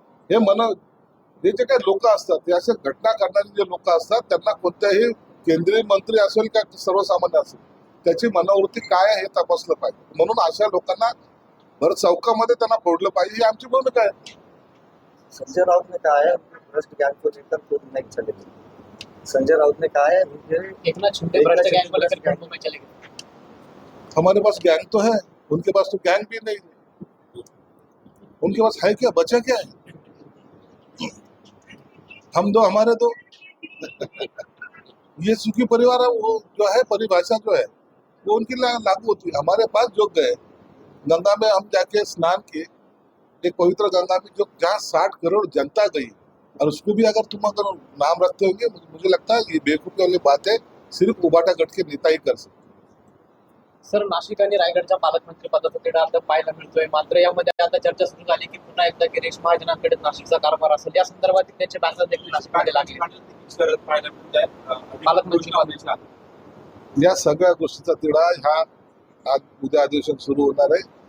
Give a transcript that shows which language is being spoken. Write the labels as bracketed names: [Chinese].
[Marathi] हे जे काही लोक असतात ते अशा घटना करणारे जे लोक असतात त्यांना कोणत्याही केंद्रीय मंत्री असेल का सर्वसामान्य असेल त्याची मनोवृत्ती काय आहे हे तपासलं पाहिजे. म्हणून अशा लोकांना भर चौकामध्ये त्यांना फोडलं पाहिजे ही आमची भूमिका आहे. [Hindi] संजय राउत ने कहा है भ्रष्ट गैंग को लेकर कोई नहीं चलेगी. संजय राउत ने कहा है एकनाथ शिंदे भ्रष्ट गैंग को लेकर फिर मुंबई चलेंगे. हमारे पास गैंग तो है, उनके पास तो गैंग भी नहीं है. उनके पास है क्या, बचा क्या है? हम दो हमारे दो. ये सुखी परिवार है, वो जो है परिभाषा जो है वो उनकी लागू होती है. हमारे पास जो गए गंगा में हम जाके स्नान किए, एक पवित्र गंगा में जो जहाँ 60 करोड़ जनता गई और उसको भी अगर तुम अगर नाम रखते होंगे, मुझे लगता है ये बेवकूफ़ी वाली बात है. सिर्फ उबाटा गट के नेता ही कर सकते. [Marathi] सर, नाशिक आणि रायगडच्या पालकमंत्री पदाचा तिढा आता पाहायला मिळतोय. मात्र यामध्ये आता चर्चा सुरू झाली की पुन्हा एकदा गिरीश महाजनांकडे नाशिकचा कारभार असेल. या संदर्भात त्यांचे बॅनर देखील नाशिकमध्ये लागले. शरद पाहायला मिळत आहे पालकमंत्री पदाचा. या सगळ्या गोष्टीचा तिढा ह्या आज उद्या अधिवेशन सुरू होणार आहे.